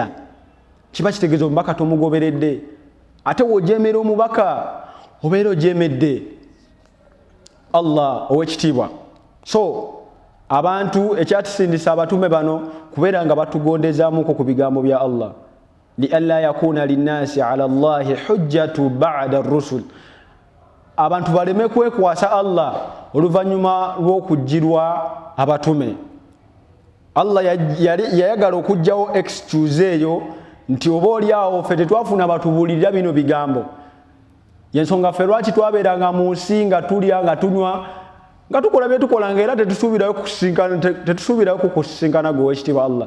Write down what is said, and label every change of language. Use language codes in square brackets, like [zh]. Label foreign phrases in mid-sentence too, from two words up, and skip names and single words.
[lg] Kiba kitegeeza omubaka tomugoberedde. Ate w'ojeemera omubaka obeera ojeemedde Allah ow'ekitiibwa. So abantu ekyatusindisa abatume bano kubeera nga batugondezaamuko ku bigambo bya Allah. [ar] لئلا يكون للناس على الله حجة بعد الرسل, [lg] abantu baleme kwekwasa Allah oluvannyuma lw'okujjirwa abatume. Allah yayagala okujjawo excuse eyo nti oba oliawo ffe tetwafuna batubuulirira bino bigambo. Yensonga ffe lwaki twabeeranga mu nsi nga tulya nga tunywa nga tukola bye tukolanga era tetusuubirayo kukusinkana gwe ow'ekitiibwa Allah.